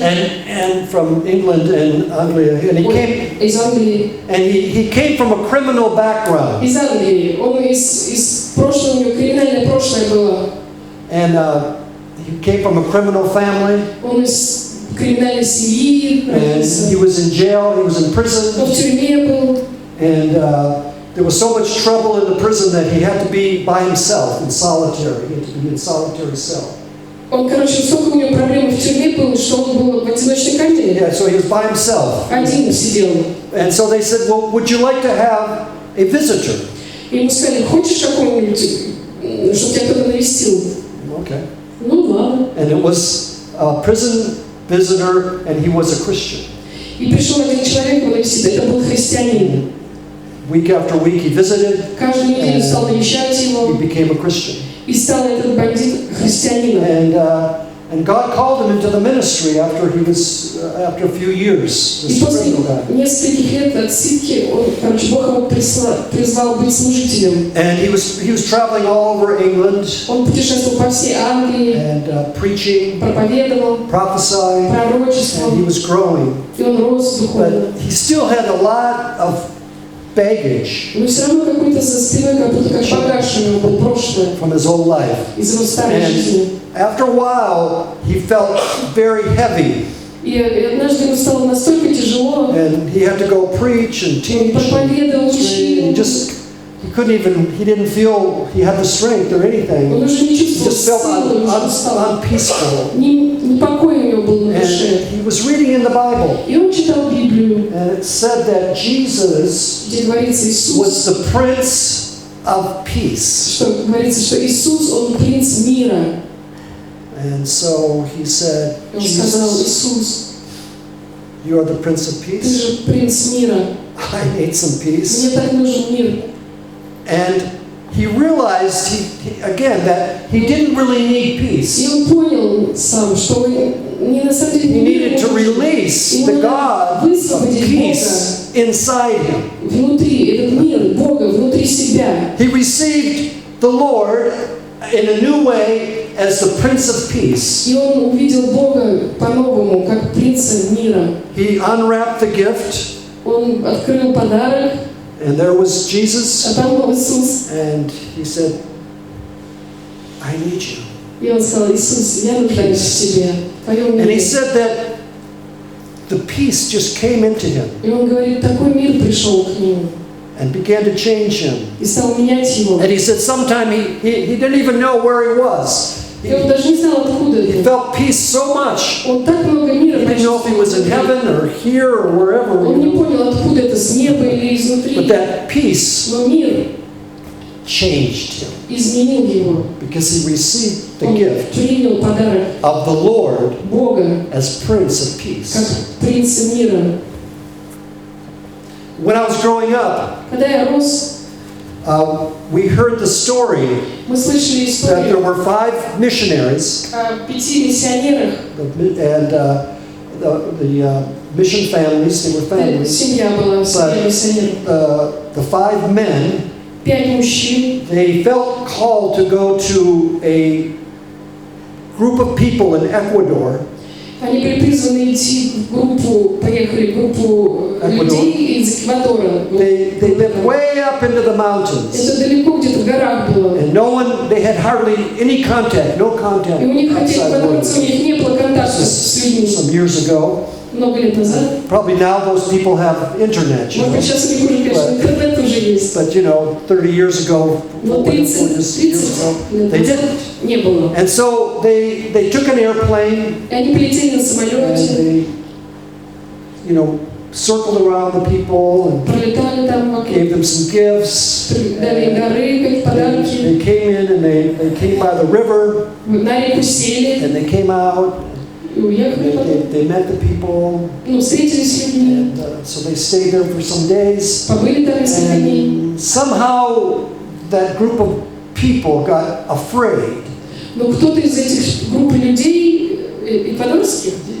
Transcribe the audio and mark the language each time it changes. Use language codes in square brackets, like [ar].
[en] and from England and Anglia, and [ru] из Англии, [en] he came from a criminal background, [ru] из Англии. Он из прошлого, у него криминальное прошлое было. [en] and he came from a criminal family, [ru] Он из криминальной семьи, [en] and he was in jail, he was in [ru] он [en] prison, [ru] в тюрьме был. [en] and there was so much trouble in the prison that he had to be by himself in solitary. He had to be in solitary cell. [ru] Он, короче, столько у него проблем в тюрьме было, что он был в одиночной камере. [en] Yeah, so he was by himself. [ru] Один сидел. [en] And so they said, well, would you like to have a visitor? [ru] И ему сказали, хочешь какого-нибудь, чтобы тебя кто-то навестил? [en] Okay. [ru] Ну ладно. [en] And it was a prison visitor, and he was a Christian. [ru] И пришел один человек его навестить, это был христианин. [en] Week after week he visited, [ru] Каждую неделю стал навещать [en] he [ru] его, [en] became a Christian. [ru] и стал этот бандит христианином. [en] And God called him into the ministry after after a few years. [ru] И [en] This [ru] после [en] criminal guy. [ru] нескольких лет отсидки, короче, Бог его призвал быть служителем. [en] And he was traveling all over England [ru] Он путешествовал по всей Англии, [en] and preaching, [ru] проповедовал, [en] prophesying, [ru] пророчествовал, [en] and he was growing. [ru] и он рос духовно. [en] But he still had a lot of baggage [ru] Но все равно какой-то со спиной, как будто как багаж у него был прошлое [en] from his old life. [ru] из его старой жизни. [en] And after a while, he felt very heavy, [ru] И однажды ему стало настолько тяжело, [en] and he had to go preach and [ru] он [en] teach. [ru] проповедовал, учил, [en] He didn't feel he had the strength or anything. [ru] он уже не [en] He [ru] чувствовал [en] just felt [ru] силы, уже устал. [en] unpeaceful. [ru] Непокой у него был на [en] And [ru] душе. [en] he was reading in the Bible, [ru] И он читал Библию, [en] and it said that Jesus [ru] где говорится Иисус, [en] was the Prince of Peace. [ru] что говорится, что Иисус, Он принц мира. [en] And so he said, [ru] Он сказал, [en] Jesus, [ru] Иисус, [en] you are the Prince of [ru] ты [en] Peace. [ru] же принц мира. [en] I need some peace. [ru] Мне так нужен мир. [en] And he realized, again, that he didn't really need [ru] И [en] peace. [ru] он понял сам, что он не на самом деле [en] He [ru] не мир, [en] needed to release the God of peace inside him. [ru] внутри, этот мир Бога, внутри себя. [en] He received the Lord in a new way as the Prince of Peace. [ru] И он увидел Бога по-новому, как принца мира. [en] He unwrapped the gift, [ru] Он открыл подарок, [en] and there was Jesus, [ru] а там был Иисус. [en] and he said, I need you. [ru] И он сказал, Иисус, я нуждаюсь в тебе, в твоем [en] And he [ru] мире. [en] said that the peace just came into him. [ru] И он говорит, такой мир пришел к нему. [en] and began to change him. [ru] и стал менять его. [en] And he said sometime he didn't even know where he was. [ru] И он даже не знал, откуда [en] He [ru] это. [en] felt peace so much. [ru] Он так много мира [en] He didn't know if he was in heaven or here or wherever. [ru] Он не понял, откуда это, с неба или [en] But [ru] изнутри. [en] that peace [ru] Но мир [en] changed him [ru] изменил его. [en] because he received the [ru] Он [en] gift [ru] принял подарок [en] of the Lord [ru] Бога [en] as Prince of [ru] как [en] Peace. [ru] принца мира. [en] When I was growing up, [ru] Когда я рос, [en] we heard the story [ru] мы слышали [en] that there [ru] историю [en] were 5 missionaries [ru] о 5 миссионерах. [en] and the mission families, they were families. [ru] Семья была, семья миссионеров. [en] The 5 men, [ru] 5 мужчин. [en] they felt called to go to a group of people in Ecuador. [ru] Они были призваны идти в группу, поехали в группу людей из Эквадора. [en] They lived way up into the mountains. [ru] Это далеко где-то в горах было. [en] And they had hardly any contact, no contact [ru] И у них, хотя [en] outside [ru] эквадорцы, у них не было контакта с людьми. [en] some years ago. [ru] Много лет назад. [en] Probably now those people have internet, you [ru] Может быть, [en] know. [ru] сейчас у них уже, конечно, интернет уже есть. [en] But 30 years ago, [ru] Но 30 [en] years ago, [ru] лет [en] they [ru] назад [en] didn't. [ru] не было. [en] And so they took an airplane [ru] И они полетели на [en] and [ru] самолете, [en] they, circled around the people and [ru] пролетали там [en] gave them some gifts. [ru] дали им дары, как подарки. [en] They came in and they came by the river [ru] На реку сели [en] and they came out. [ru] и уехали потом. [en] They met the people. [ru] Встретились с людьми, [en] And so they stayed there for some days. [ru] побыли там несколько дней. [en] And somehow that group of people got afraid. [ru] Но кто-то из этих групп людей, эквадорских,